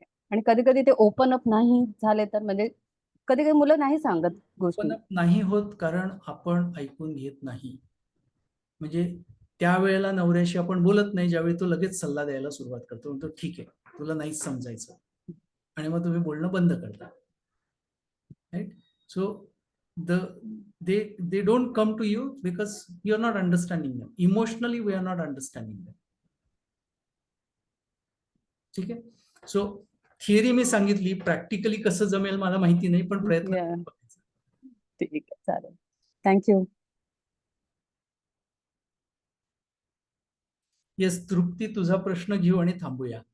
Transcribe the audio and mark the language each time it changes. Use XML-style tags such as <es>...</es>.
<mr>आणि कधी-कधी ते ओपन अप नाही झाले तर म्हणजे कधी-कधी मुलं नाही सांगत पण गोष्टी. नाही होत कारण आपण ऐकून घेत नाही. म्हणजे त्यावेळेला नवऱ्याशी आपण बोलत नाही, ज्यावेळी तो लगेच सल्ला द्यायला सुरुवात करतो. म्हणतो, "ठीक आहे, तुला नाहीच समजायचं." आणि मग तुम्ही बोलणं बंद करता.</mr> <en>Right? So the they don't come to you because you're not understanding them. Emotionally, we are not understanding them.</en> <mr>ठीक आहे? सो थिअरी मी सांगितली, प्रॅक्टिकली कसं जमेल मला माहिती नाही, पण प्रयत्न याह! करून बघायचा. ठीक आहे, चालेल. थँक्यू. येस, तृप्ती, तुझा प्रश्न घेऊ आणि थांबूया.</mr>